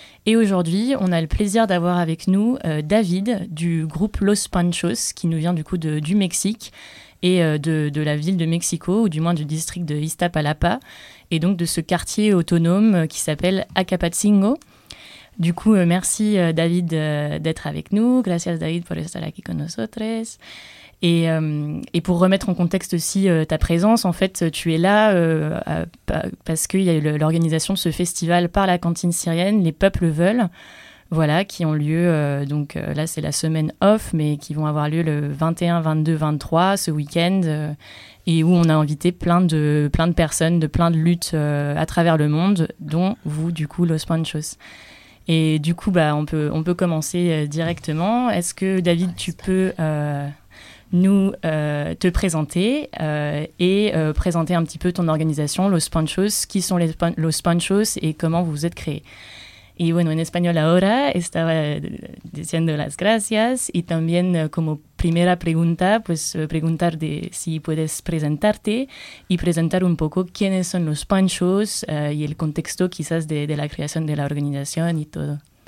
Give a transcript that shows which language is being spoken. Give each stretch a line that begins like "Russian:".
French: Et aujourd'hui, on a le plaisir d'avoir avec nous David du groupe Los Panchos, qui nous vient du coup du Mexique et de la ville de Mexico, ou du moins du district de Iztapalapa, et donc de ce quartier autonome qui s'appelle Acapatzingo. Du coup, merci David d'être avec nous.
Spanish: Gracias David por estar aquí con nosotros.
French: Et pour remettre en contexte aussi ta présence, en fait, tu es là parce qu'il y a l'organisation de ce festival Par la cantine syrienne, Les peuples veulent, voilà, qui ont lieu, donc là c'est la semaine off, mais qui vont avoir lieu le 21, 22, 23, ce week-end, et où on a invité plein de personnes, de plein de luttes à travers le monde, dont vous, du coup, Los Panchos. Et du coup, on peut commencer directement. Est-ce que, David, tu peux... te présenter présenter un petit peu ton organisation Los Panchos, qui sont Los Panchos et comment vous vous êtes créés.
Spanish: Y bueno, en español ahora estaba diciendo las gracias y también como primera pregunta, pues preguntar de si puedes presentarte y presentar un poco quiénes son Los Panchos y el contexto quizás de la creación de la organización y todo.